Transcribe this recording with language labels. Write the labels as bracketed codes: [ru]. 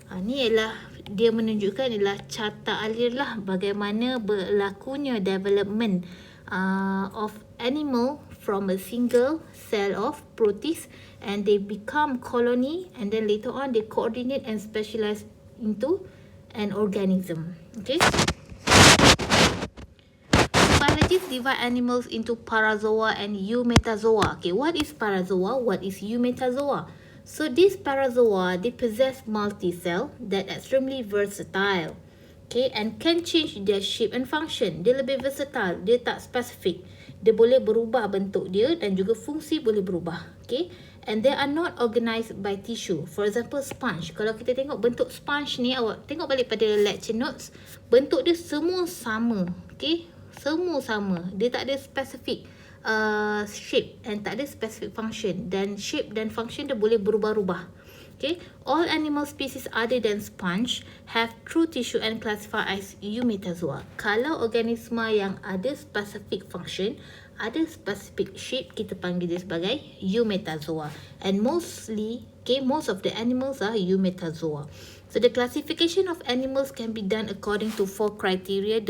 [ms] Ni ialah dia menunjukkan ialah carta alir lah bagaimana berlakunya [en] development of animal from a single cell of protists, and they become colony, and then later on they coordinate and specialize into an organism. Okay. Biologists divide animals into parazoa and eumetazoa. Okay, what is parazoa? What is eumetazoa? So these parazoa, they possess multi-cell that extremely versatile. Okay, and can change their shape and function. [ms] Dia lebih versatile, dia tak spesifik. Dia boleh berubah bentuk dia dan juga fungsi boleh berubah. [en] Okay, and they are not organized by tissue. For example, sponge. [ms] Kalau kita tengok bentuk sponge ni, awak tengok balik pada lecture notes, bentuk dia semua sama. Okay, semua sama. Dia tak ada spesifik shape and tak ada specific function, dan shape dan function dia boleh berubah-ubah. [en] Okay, all animal species other than sponge have true tissue and classify as eumetazoa. [ms] Kalau organisma yang ada specific function, ada specific shape, kita panggil dia sebagai eumetazoa. [en] And mostly, okay, most of the animals are eumetazoa. So the classification of animals can be done according to 4 criteria.